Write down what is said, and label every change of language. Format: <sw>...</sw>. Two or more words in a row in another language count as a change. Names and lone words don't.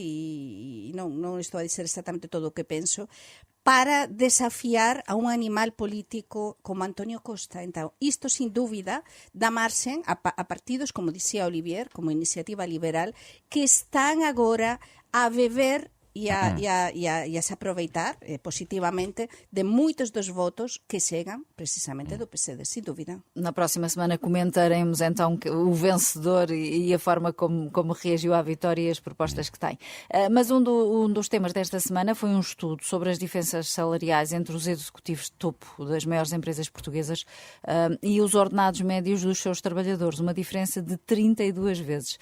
<gl>E non estou a dizer exactamente todo o que penso, para desafiar a un animal político como Antonio Costa. Então, isto, sin dúbida, dá marxen a partidos, como dicía Olivier, como Iniciativa Liberal, que están agora a beber e a se aproveitar positivamente de moitos dos votos que chegan precisamente do PSD,</gl> <pt>sem dúvida. Na próxima semana comentaremos então o vencedor e a forma como reagiu à vitória e as propostas que tem. Mas um dos temas desta semana foi um estudo sobre as diferenças salariais entre os executivos de topo das maiores empresas portuguesas e os ordenados médios dos seus trabalhadores, uma diferença de 32 vezes.</pt>